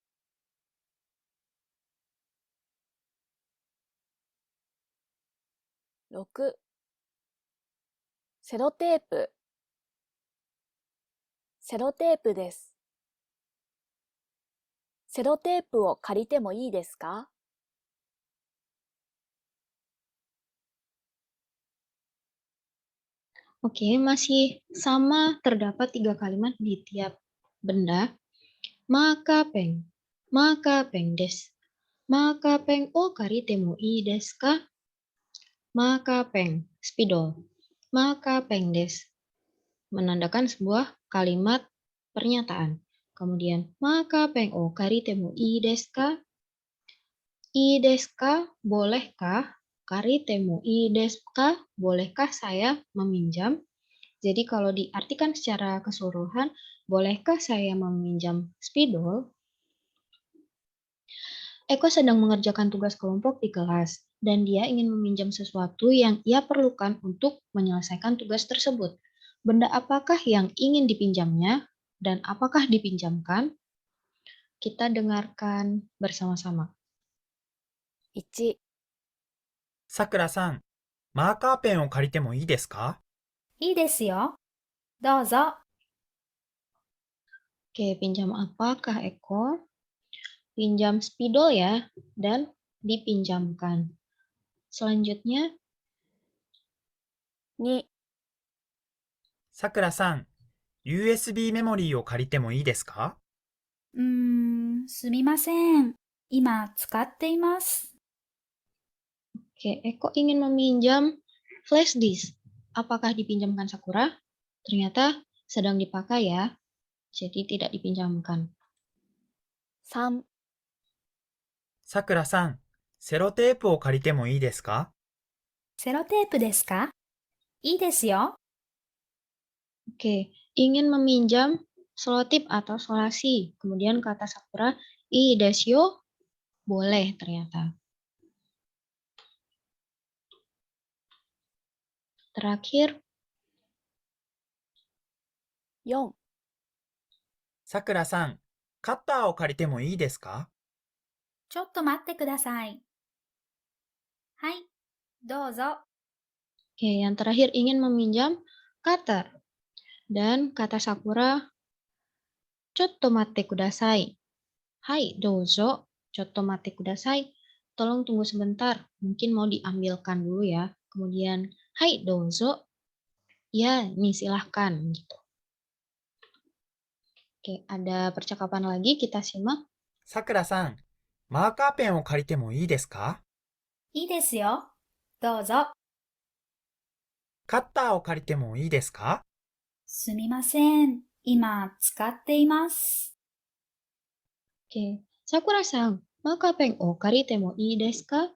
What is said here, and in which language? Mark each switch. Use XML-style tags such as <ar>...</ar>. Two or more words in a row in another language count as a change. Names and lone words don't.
<ja>6、セロテープ。セロテープです。セロテープを借りてもいいですか？</ja> <id>Oke, masih sama terdapat 3 kalimat di tiap benda.</id> <ja>マカペン、マカペンです. マカペンを借りてもいいですか? マカペン、spidol。マカペンです.</ja> <id>Menandakan sebuah kalimat pernyataan. Kemudian,</id> <ja>マカペンを借りてもいいですか? Ii desu ka, bolehkah? 借りてもいいですか?</ja> <id>Bolehkah saya meminjam? Jadi kalau diartikan secara keseluruhan, bolehkah saya meminjam spidol? Eko sedang mengerjakan tugas kelompok di kelas, dan dia ingin meminjam sesuatu yang ia perlukan untuk menyelesaikan tugas tersebut. Benda apakah yang ingin dipinjamnya, dan apakah dipinjamkan? Kita dengarkan bersama-sama.</id> <ja>1、さくらさん、マーカーペンを借りてもいいですか？いいですよ。どうぞ。</ja> <id>Oke, pinjam apa, Kak Eko? Pinjam spidol ya, dan dipinjamkan. Selanjutnya,</id> <ja>2、さくらさん、USB メモリーを借りてもいいですか？すみません。今使っています。</ja> <id>oke, Eko ingin meminjam flash disk. Apakah dipinjamkan Sakura? Ternyata sedang dipakai ya, jadi tidak dipinjamkan.</id> <ja>3、さくらさん、セロテープを借りてもいいですか？セロテープですか？いいですよ。</ja> <id>Oke, ingin meminjam selotip atau solasi. Kemudian kata Sakura,</id> <ja>いいでしょ,</ja> <id>boleh ternyata. Terakhir,</id> <ja>4、さくらさん、カッターを借りてもいいですか？ちょっと待ってください。はい、どうぞ。</ja> <id>oke, yang terakhir ingin meminjam cutter. Dan kata Sakura,</id> <ja>ちょっと待ってください. はい、どうぞ、ちょっと待ってください.</ja> <id>Tolong tunggu sebentar, mungkin mau diambilkan dulu ya. Kemudian,</id> <ja>はい、どうぞ.</ja> <id>Ya, nih silahkan. Gitu. Oke, ada percakapan lagi, kita simak.</id> <ja>さくらさん、マーカーペンを借りてもいいですか？いいですよ。どうぞ。カッターを借りてもいいですか？すみません。今使っています。</ja> <id>Oke, Sakura-san,</id> <ja>マカペンを借りてもいいですか?</ja>